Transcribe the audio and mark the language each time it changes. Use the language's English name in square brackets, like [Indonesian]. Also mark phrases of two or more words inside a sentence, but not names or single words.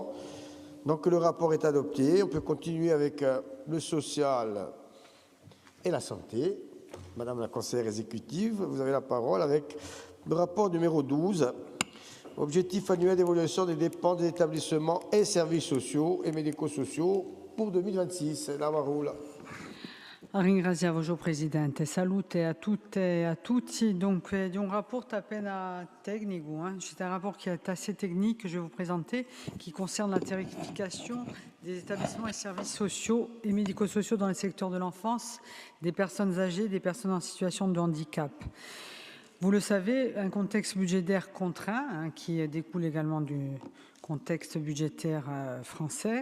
[French] Donc le rapport est adopté. On peut continuer avec le social et la santé. Madame la conseillère exécutive, vous avez la parole avec le rapport numéro 12. Objectif annuel d'évaluation des dépenses des établissements et services sociaux et médico-sociaux pour 2026. [Italian] La parola. Ringrazio Presidente, salute a tutte e a tutti. Donc, di un rapport appena tecnico, [French] c'est un rapport qui est assez technique que je vais vous présenter, qui concerne la tarification des établissements et services sociaux et médico-sociaux dans le secteur de l'enfance, des personnes âgées, des personnes en situation de handicap. Vous le savez, un contexte budgétaire contraint, qui découle également du contexte budgétaire français.